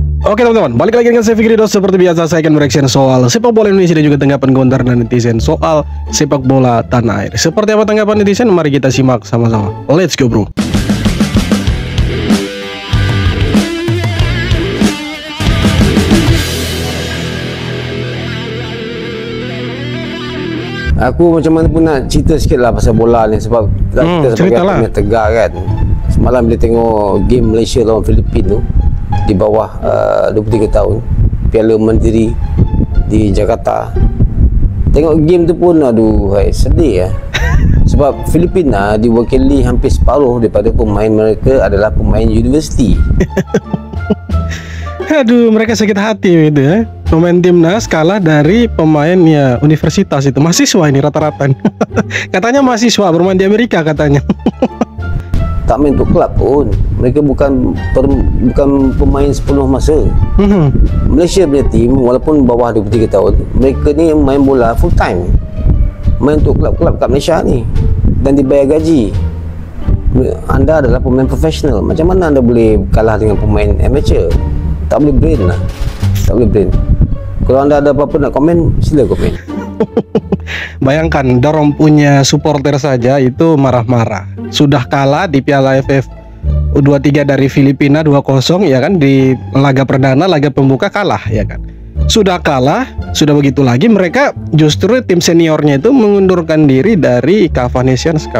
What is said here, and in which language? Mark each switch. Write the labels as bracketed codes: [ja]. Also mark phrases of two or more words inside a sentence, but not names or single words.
[id] Oke teman-teman, balik lagi dengan saya Fikri Dos. Seperti biasa saya akan mereaction soal sepak bola Indonesia dan juga tanggapan komentar dan netizen soal sepak bola tanah air. Seperti apa tanggapan netizen? Mari kita simak sama-sama. [en] Let's go bro. [ms] Aku macam mana pun nak cerita sikit lah pasal bola ni. Sebab kita sebagai pemain Tegar kan, semalam bila tengok game Malaysia lawan Filipina tu, di bawah 23 tahun, Piala Mandiri di Jakarta, tengok game tu pun aduh sedih lah. Sebab Filipina diwakili hampir separuh daripada pemain mereka adalah pemain universiti. [id] Aduh, mereka sakit hati gitu ya. Pemain timnas kalah dari pemain ya universitas itu. Mahasiswa ini rata-rata. Katanya mahasiswa bermain di Amerika katanya. [ms] Tak main untuk klub pun. Mereka bukan pemain sepenuh masa. Malaysia punya tim walaupun bawah 23 tahun, mereka ni main bola [en] full time. [ms] Main untuk klub-klub kat Malaysia ni dan dibayar gaji. Anda adalah pemain profesional. Macam mana anda boleh kalah dengan pemain amateur? Tak boleh brain lah. Tak boleh brain. Kalau anda ada apa-apa nak komen, sila komen. [id] Bayangkan, dorong punya supporter saja itu marah-marah. Sudah kalah di Piala AFF U23 dari Filipina 2-0 ya kan, di laga perdana, laga pembuka kalah ya kan. Sudah kalah, sudah begitu lagi mereka justru tim seniornya itu mengundurkan diri dari CAF Nations Cup.